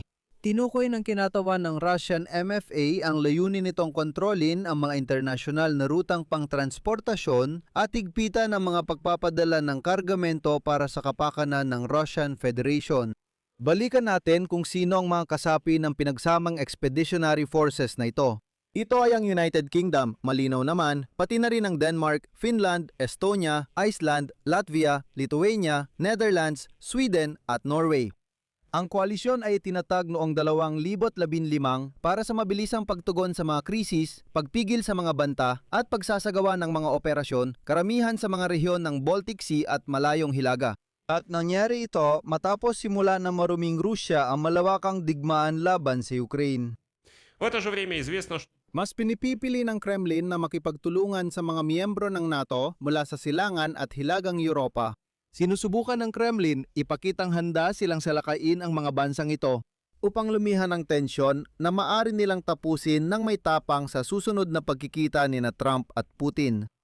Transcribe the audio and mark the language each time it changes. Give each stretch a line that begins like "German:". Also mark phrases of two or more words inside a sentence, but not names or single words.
Filipino: Tinukoy ng kinatawan ng
English: Russian MFA
Filipino: ang layunin nitong kontrolin ang mga internasyonal na rutang pangtransportasyon at higpitan ang mga pagpapadala ng kargamento para sa kapakanan ng Russian Federation. Balikan natin kung sino ang mga kasapi ng pinagsamang
English: expeditionary forces
Filipino: na ito. Ito ay ang United Kingdom, malinaw naman, pati na rin ang Denmark, Finland, Estonia, Iceland, Latvia, Lithuania, Netherlands, Sweden at Norway. Ang koalisyon ay itinatag noong 2015 para sa mabilisang pagtugon sa mga krisis, pagpigil sa mga banta at pagsasagawa ng mga operasyon, karamihan sa mga rehiyon ng Baltic Sea at Malayong Hilaga. At nangyari ito matapos simula ng maruming Rusya ang malawakang digmaan laban sa Ukraine.
Russian: В это же время известно, что
Filipino: Mas pinipipili ng Kremlin na makipagtulungan sa mga miyembro ng NATO mula sa silangan at hilagang Europa. Sinusubukan ng Kremlin ipakitang handa silang salakain ang mga bansang ito upang lumihan ng tensyon na maaari nilang tapusin ng may tapang sa susunod na pagkikita ni na Trump at Putin.